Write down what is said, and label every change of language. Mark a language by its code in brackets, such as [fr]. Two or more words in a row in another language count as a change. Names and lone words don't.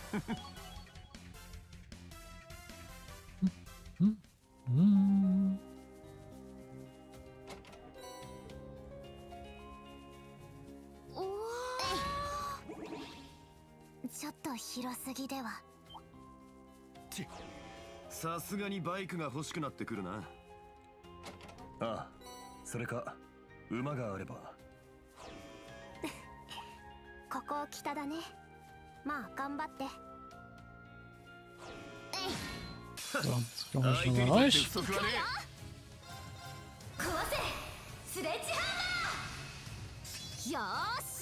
[ja] ちょっと広すぎでは。さすがにバイクが欲しくなってくるな。ああ、それか馬があれば。ここ北だね。まあ頑張って。 [de] So, jetzt kommen wir schon mal euch. [ja] 壊せスレッジハンマー。よーし。